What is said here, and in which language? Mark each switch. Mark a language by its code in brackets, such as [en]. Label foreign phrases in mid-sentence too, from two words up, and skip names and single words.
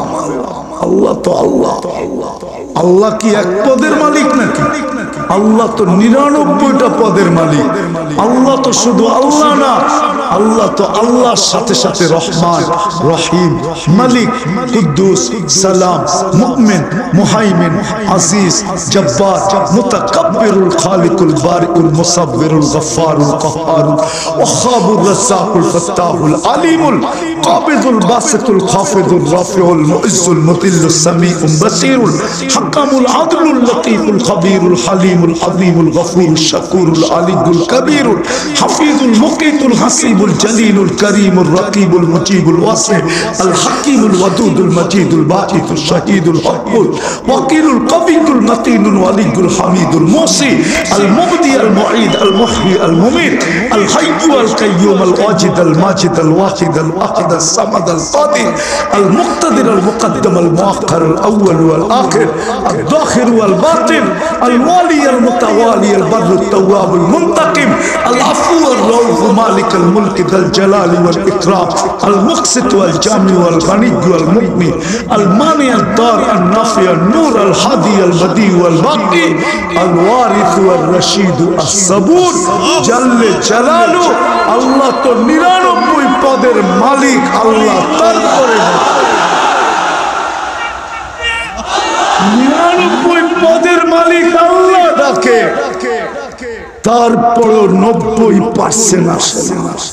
[bn] আল্লাহ তো আল্লাহ, আল্লাহ কি এক পদের মালিক নাকি? আল্লাহ তো 99টা পদের মালিক। আল্লাহ তো শুধু আল্লাহ না, আল্লাহ তো আল্লাহর সাথে সাথে রহমান, রহিম, মালিক, কুদ্দুস, সালাম, মুমিন, মুহাইমিন, আজিজ, জব্বার, মুতাকাব্বিরুল, খালিকুল, বারিউল, মুসাব্বিরুল, গফফারুল, কাহ্হারুল, ওয়াহাবুর, রাজ্জাকুল, ফাত্তাহুল, আলিমুল, কাবিদুল, বাসিতুল, খাফিদুল, রাফিউল, মুইজ্জুল, মুতিল্লুস, সামিউল, বাসীরুল, হাকামুল, আদলুল, লতীফুল, খবীরুল, হালিমুল, আযীমুল, গফুরুল, শাকুরুল, আলিয়ুল, কবীরুল, হাফিজুল, মুকিতুল, হাসিবুল, জলিলুল, করিমুল, রকিবুল, মুজিবুল, ওয়াসি, আল হাকিমুল, ওয়াদুদুল, মজিদুল, বাঈতুল, শাহীদুল, হকুল, ওয়াকিলুল, কবিয়ুল, মতিনুল, ওয়ালিয়ুল, হামিদুল, মুসি, আল মুবদি, আল মুঈদ, আল মুহয়ি, আল মুমীত, আল হাইয়্যু, আল কাইয়্যুম, আল ওয়াজিদ, আল মাজিদ, আল ওয়াহিদ, আল আহাদ, আল সামাদ, আল কাদির, আল মুক্তাদির, আল মুকদ্দম, আল মুআখ্খার, আল আউয়াল ওয়াল আখির, আল যাহির ওয়াল বাতিন, আল ওয়ালি, আল মুতাওয়ালি, আল বাররু, আল তাওয়াব, আল মুনতাকিম, আল আফু, আল রাউফ, মালিক আল মুলক যাল জালালি ওয়াল ইকরাম, আল মুকসিত ওয়াল জামি ওয়াল গনি ওয়াল মুগনি, আল মানি, আল দার, আল নাফি, আল নূর, আল হাদি, আল বদি ওয়াল বাকি, আল ওয়ারিস ওয়াল রশিদ, আস সাবুর, জাল্লে জালালু। আল্লাহ তো 99 পদের মালিক। আল্লাহ তারপরে 99 পদের মালিক আল্লাহ ডাকে, তারপরও 90% আসে না।